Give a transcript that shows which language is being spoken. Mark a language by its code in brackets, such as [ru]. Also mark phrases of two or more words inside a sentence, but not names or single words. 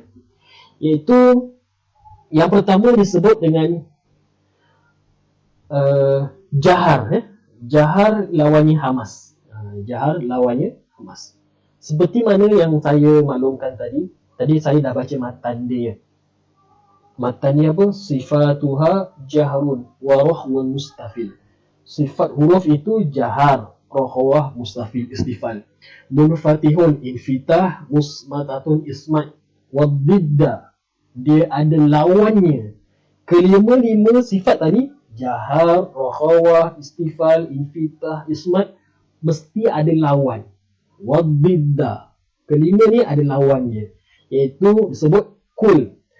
[ms] Iaitu yang pertama disebut dengan jahar, ya. Jahar lawannya hamas. Jahar lawannya hamas. Seperti mana yang saya maklumkan tadi saya dah baca matan dia. Matan ni apa? [ar] صفاتها جهر ورخو مستفل. [ms] Sifat huruf itu jahar, rohwah, mustafil, istifal. [ar] منفتح انفتاح مصمتة إصمات وضدها. [ms] Dia ada lawannya. Kelima-lima sifat tadi, jahar, rohwah, istifal, infitah, ismat, mesti ada lawan. Wadidda. Kelima ni ada lawannya, iaitu disebut kul.